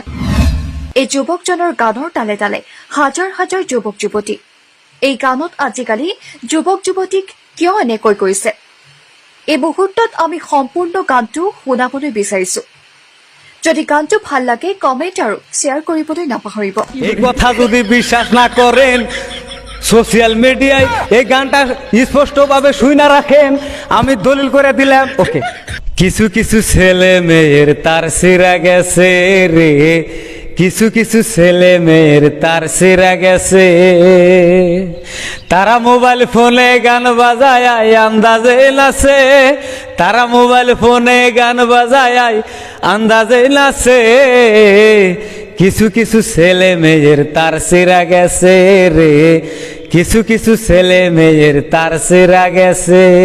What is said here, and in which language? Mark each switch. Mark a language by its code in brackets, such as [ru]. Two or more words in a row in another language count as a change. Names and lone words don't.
[as] এই যুৱকজনৰ গানৰ তালে তালে হাজাৰ হাজাৰ যুৱক যুৱতী। এই গানত আজিকালি যুৱক যুৱতীক কিয় এনেকৈ কৰিছে, এই মুহূৰ্তত আমি সম্পূৰ্ণ গানটো শুনাবলৈ বিচাৰিছো। যদি গানটো ভাল লাগে কমেন্ট আৰু শ্বেয়াৰ কৰিবলৈ নাপাহৰিব। [bn] এই কথা যদি বিশ্বাস না করেন, সোশ্যাল মিডিয়ায় এই গানটা স্পষ্টভাবে শুনে রাখেন, আমি দলিল করে দিলাম। ওকে, কিছু কিছু ছেলে মেয়ের তার সিরা গেছে রে, কিছু কিছু ছেলে মেয়ের তার সিরা গেছে, তারা মোবাইল ফোনে গান বাজায় আন্দাজে নাচে, তারা মোবাইল ফোনে গান বাজায় আন্দাজে নাচে, কিছু কিছু ছেলে মেয়ের তার সিরা গেছে রে, কিছু কিছু ছেলে মেয়ের তার সিরা গেছে।